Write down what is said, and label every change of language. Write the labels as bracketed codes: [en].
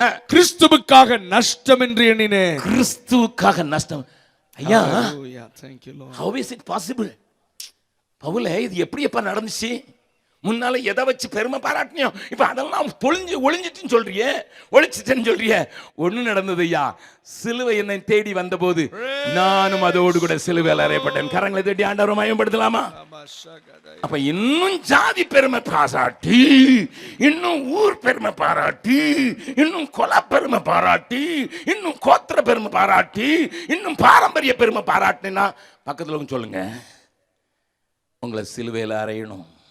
[ta] கிறிஸ்துவுக்காக நஷ்டம் என்று எண்ணினேன். கிறிஸ்துவுக்காக நஷ்டம். [en] ஐயா, how is it possible? [ta] பவுலே, இது எப்படி எப்ப நடந்துச்சு? முன்னால எதை வச்சு பெருமை பாராட்டினியோ, இப்ப அதெல்லாம் ஒளிஞ்சிட்டுன்னு சொல்றியே, ஒளிச்சிட்டேன்னு சொல்றியே. ஒண்ணு நடந்தது ஐயா, சிலுவை என்னை தேடி வந்த போது நானும் அதோடு கூட சிலுவையில் அறையப்பட்டேன். கரங்களை தேடி ஆண்டவரை மயம்படுத்தலாமா? அப்ப இன்னும் ஜாதி பெருமை பாராட்டி, இன்னும் ஊர் பெருமை பாராட்டி, இன்னும் கொல பெருமை பாராட்டி, இன்னும் கோத்திர பெருமை பாராட்டி, இன்னும் பாரம்பரிய பெருமை பாராட்டினா பக்கத்துல சொல்லுங்க, உங்களை சிலுவையில் அறையணும்.